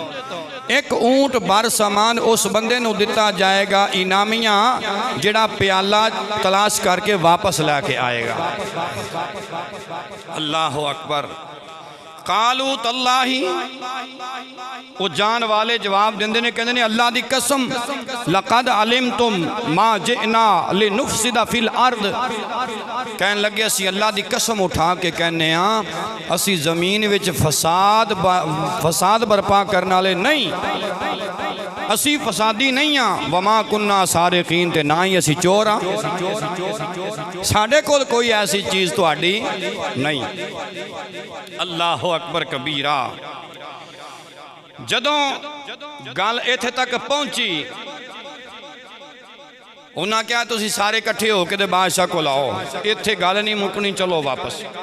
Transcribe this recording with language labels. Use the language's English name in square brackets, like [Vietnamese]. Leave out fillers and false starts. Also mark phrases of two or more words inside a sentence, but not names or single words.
[Punjabi] ਇਕ ਊਠ ਭਰ ਸਮਾਨ ਉਸ ਬੰਦੇ ਨੂੰ ਦਿੱਤਾ ਜਾਏਗਾ ਇਨਾਮੀਆ, ਜਿਹੜਾ ਪਿਆਲਾ ਤਲਾਸ਼ ਕਰਕੇ ਵਾਪਸ ਲੈ ਕੇ ਆਏਗਾ। [Arabic] الله أكبر. قالوا تالله, [Punjabi] ਉਹ ਜਾਣ ਵਾਲੇ ਜਵਾਬ ਦਿੰਦੇ ਨੇ, ਕਹਿੰਦੇ ਨੇ ਅੱਲ੍ਹਾ ਦੀ ਕਸਮ, [Arabic] لقد علمتم ما جئنا لنفسد في الأرض, [Punjabi] ਕਹਿਣ ਲੱਗੇ ਅਸੀਂ ਅੱਲ੍ਹਾ ਦੀ ਕਸਮ ਉਠਾ ਕੇ ਕਹਿਨੇ ਅਸੀਂ ਜ਼ਮੀਨ ਵਿਚ ਫ਼ਸਾਦ ਬਰਪਾ ਕਰਨ ਵਾਲੇ ਨਹੀਂ, ਅਸੀਂ ਫ਼ਸਾਦੀ ਨਹੀਂ ਹਾਂ। [Arabic] وما كنا سارقين, [Punjabi] ਤੇ ਨਾ ਹੀ ਅਸੀਂ ਚੋਰ ਹਾਂ, ਸਾਡੇ ਕੋਲ ਕੋਈ ਐਸੀ ਚੀਜ਼ ਤੁਹਾਡੀ ਨਹੀਂ। [Arabic] الله أكبر كبيرا. [Punjabi] ਜਦੋਂ ਗੱਲ ਇੱਥੇ ਤਕ ਪਹੁੰਚੀ, ਉਨ੍ਹੇਂ ਕਿਆ ਤੁਸੀਂ ਸਾਰੇ ਇਕੱਠੇ ਹੋ ਕੇ ਬਾਦਸ਼ਾਹ ਕੋ ਲਾਓ, ਇੱਥੇ ਗੱਲ ਨਹੀਂ ਮੁਕਣੀ, ਚੱਲੋ ਵਾਪਸ।